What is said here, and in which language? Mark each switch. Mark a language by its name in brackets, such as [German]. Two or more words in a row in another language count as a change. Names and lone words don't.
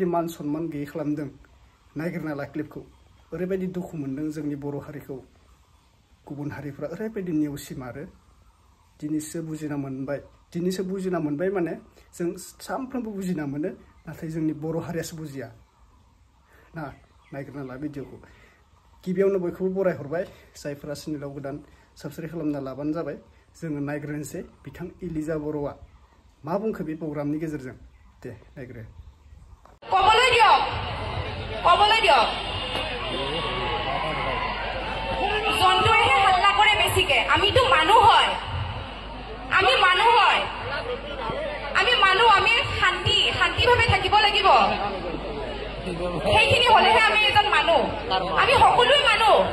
[Bodo] मान सन्मान गैयै खालामदों नागिरना ला क्लिपखौ ओरैबायदि दुखु मोनदों जोंनि बर' हारिखौ गुबुन हारिफ्रा ओरैबायदि नेवसिमारो दिनैसो बुजिना मोनबाय माने जों सानफ्रोमबो बुजिना मोनो नाथाय जोंनि बर' हारियासो बुजिया ना नागिरना ला भिडिअखौ गिबियावनो बयखौबो बरायहरबाय जायफोरा चेनेलाव गोदान साबस्क्राइब खालामना लाबानो जाबाय जोङो नायग्रोनोसै बिथां इलिसा बर'आ मा बुंखो बे प्रग्रामनि गेजेरजों दे नायग्रो [Assamese] কবলৈ দিয়ক জন্তুৱেহে হাল্লা কৰে বেছিকে আমিতো মানুহ হয় আমি শান্তিভাৱে থাকিব লাগিব সেইখিনি হলেহে আমি এজন মানুহ আমি সকলো মানুহ